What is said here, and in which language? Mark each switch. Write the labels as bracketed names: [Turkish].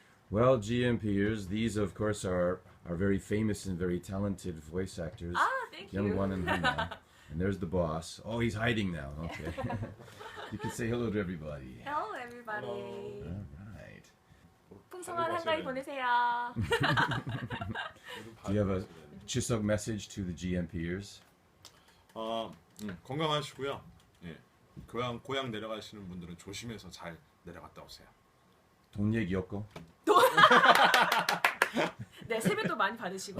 [English] Well, GMPers, these of course are very famous and very talented voice actors. Thank you. Young and Hannah. And there's the boss. Oh, he's hiding now. Okay. You can say hello to everybody. Hello, everybody. All right. [Korean] 풍성한 한가위 보내세요. [English] Do you have a 추석 message to the GMPers? [Korean] 건강하시고요. 예. 고향 내려가시는 분들은 조심해서 잘 내려갔다 오세요. 돈 얘기 없고? 네, 세뱃돈 많이 받으시고.